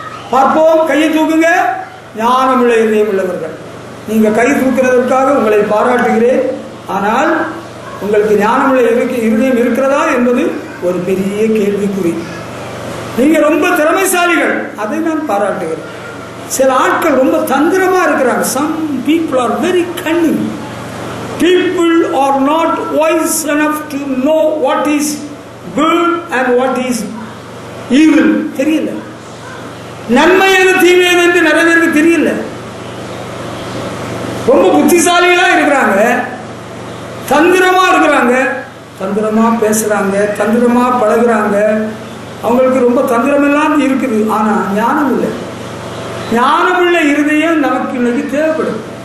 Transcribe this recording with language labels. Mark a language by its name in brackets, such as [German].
[Tamil] பார்ப்போம், கையை தூக்குங்க. ஞானமுள்ள இருதயம் உள்ளவர்கள். நீங்க கை தூக்குறதற்காக உங்களை பாராட்டுகிறேன். ஆனால் உங்களுக்கு ஞானமுள்ள இருதயம் இருக்கிறதா என்பது ஒரு பெரிய கேள்விக்குறி. நீங்க ரொம்ப திறமைசாலிகள், அதை நான் பாராட்டுகிறேன். சில ஆட்கள் ரொம்ப தந்திரமா இருக்கிறாங்க. [English] Some people are very cunning. People are not wise enough to know what is good and what is evil. [Tamil] தெரியல. நன்மை எது தீமை எது என்று நிறைய பேருக்கு தெரியல. ரொம்ப புத்திசாலிகளா இருக்கிறாங்க, தந்திரமா இருக்கிறாங்க, தந்திரமா பேசுறாங்க, தந்திரமா பழகுறாங்க. அவங்களுக்கு ரொம்ப தந்திரமெல்லாம் இருக்குது. ஆனா ஞானம் இல்லை. ஞானமுள்ள இருதயம் நமக்கு இன்னைக்கு தேவைப்படும்.